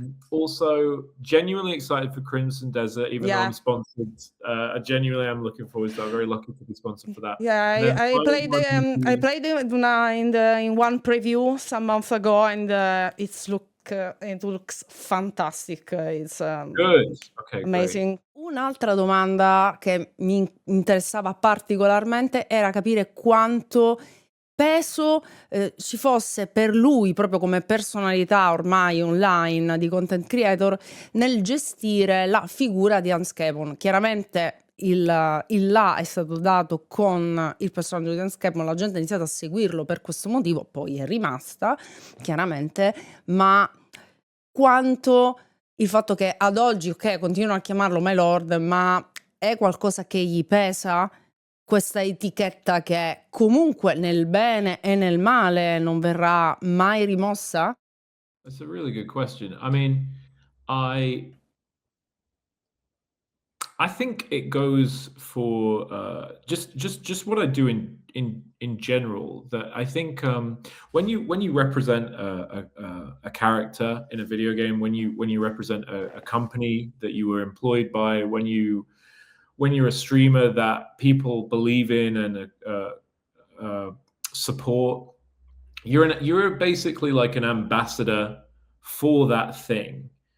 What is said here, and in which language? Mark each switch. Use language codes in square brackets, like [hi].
[en] Also, genuinely excited for Crimson Desert, even though I'm sponsored. Genuinely, I'm looking forward to that. I'm very lucky to be sponsored for that. Yeah, I played it in one preview some months ago, and it looks fantastic. It's good. Okay, amazing. [it] Un'altra domanda che mi interessava particolarmente era capire quanto peso ci fosse per lui, proprio come personalità ormai online di content creator, nel gestire la figura di Hans Capon. Chiaramente il là è stato dato con il personaggio di Hans Capon, la gente ha iniziato a seguirlo per questo motivo, poi è rimasta, chiaramente, ma quanto il fatto che ad oggi, ok, continuano a chiamarlo My Lord, ma è qualcosa che gli pesa? Questa etichetta che comunque nel bene e nel male non verrà mai rimossa? [en] That's a really good question. I mean, I think it goes for just what I do in general. That I think when you represent a character in a video game, when you represent a company that you were employed by, when you're a streamer that people believe in and support, you're basically like an ambassador for that thing.